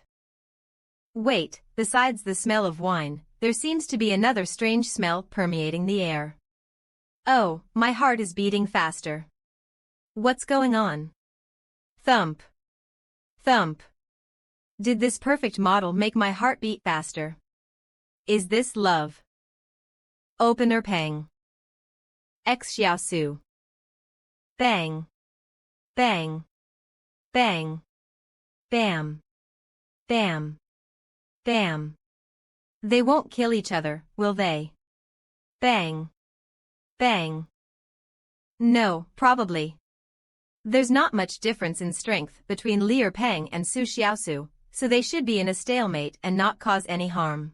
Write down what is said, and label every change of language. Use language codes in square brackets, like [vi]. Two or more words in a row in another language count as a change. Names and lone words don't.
[en] Wait, besides the smell of wine, there seems to be another strange smell permeating the air. Oh, my heart is beating faster. What's going on? Thump. Thump. Did this perfect model make my heart beat faster? Is this love? Opener Pang. X Xiaosu. Bang. Bang. Bang. Bam. Bam. Bam. They won't kill each other, will they? Bang. Bang. No, probably. There's not much difference in strength between Li Pang and Su Xiaosu, so they should be in a stalemate and not cause any harm.